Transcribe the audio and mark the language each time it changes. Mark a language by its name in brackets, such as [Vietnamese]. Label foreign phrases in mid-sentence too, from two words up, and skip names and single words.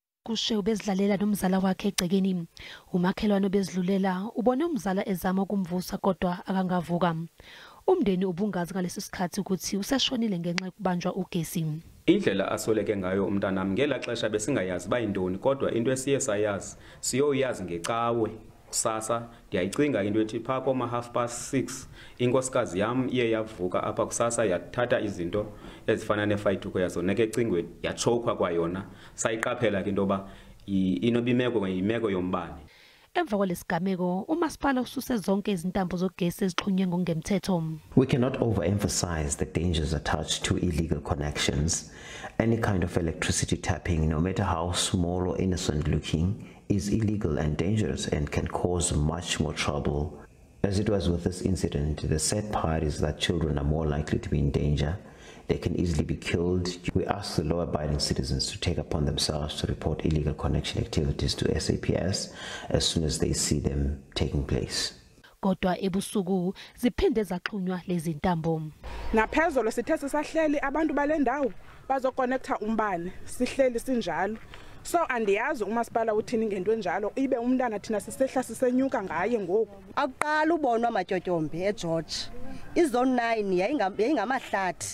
[Zulu] uGushe ubezidlalela nomzala wakhe egcekeni. Umakhelwane obezidlulela ubone umzala ezama ukumvusa kodwa akangavuka. Umndeni ubungazi ngalesi sikhathi ukuthi useshonile ngenxa yokubanjwa ugesi. [Xhosa] Indlela asoleke ngayo umntanami ngela xesha besingayazi bayindoni kodwa into esiye sayazi siyoyazi ngecawe. Kusasa ndiyayicinga into ethi pha koma 6:30 inkosikazi yam iye yavuka apha kusasa yathatha izinto ezifana nefayituko yazo neke ecingweni yachokwa kwayona sayiqaphela ke into ba inobimeko yimeko yombane. [Zulu] Emva kwalesigameko umasipala ususe zonke izintambo zogesi ezixhunywe ngokungemthetho. [English] We cannot overemphasize the dangers attached to illegal connections. Any kind of electricity tapping, no matter how small or innocent looking, is illegal and dangerous and can cause much more trouble. As it was with this incident, the sad part is that children are more likely to be in danger. They can easily be killed. We ask the law-abiding citizens to take upon themselves to report illegal connection activities to SAPS as soon as they see them taking place. [Zulu] Kodwa ebusuku ziphinde zaxhunywa lezi ntambo. [Xhosa] Naphezolo sithe sisahleli abantu balendawo bazoconnecta umbane sihleli sinjalo. So andiyazi umasipala uthini ngento enjalo ibe umntana thina sisehla sisenyuka ngaye ngoku. Aqala ubonwa amatyotyombe eGeorge. Izone 9 yayingamahlathi.